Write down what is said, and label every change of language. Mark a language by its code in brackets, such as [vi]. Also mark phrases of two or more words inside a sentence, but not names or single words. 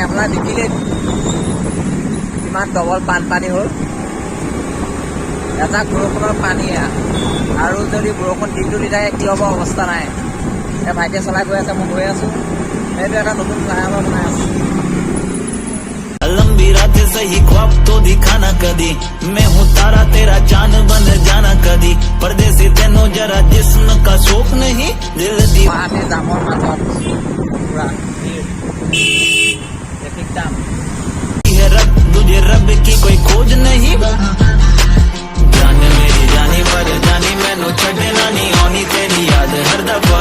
[as] আপোনালোকে দেখিলে কিমান ডবল বানপানী হ'ল। এজাক বৰষুণৰ পানী, আৰু যদি বৰষুণ দিনটো দি থাকে কি হ'ব অৱস্থা নাই। এই ভাইটিয়ে চলাই গৈ আছে, মই গৈ আছোঁ। সেইটো এটা নতুন ফ্লাইঅভাৰ বনাই আছোঁ। [hi] सही ख्वाब तो दिखाना कदी मैं हूँ तारा तेरा चांद बन जाना कदी परदेसी तेनो जरा जिस्म का शौक नहीं [pa] ਦਿਲ ਦੀ [as] গুৱাহাটী জামৰ মাজত পুৰা ট্ৰেফিক জাম [hi] है रब तुझे रब की कोई खोज नहीं जान मेरी जानी पर जानी [pa] ਮੈਨੂੰ ਛੱਡਣਾ [hi] नहीं आनी तेरी याद हर दफा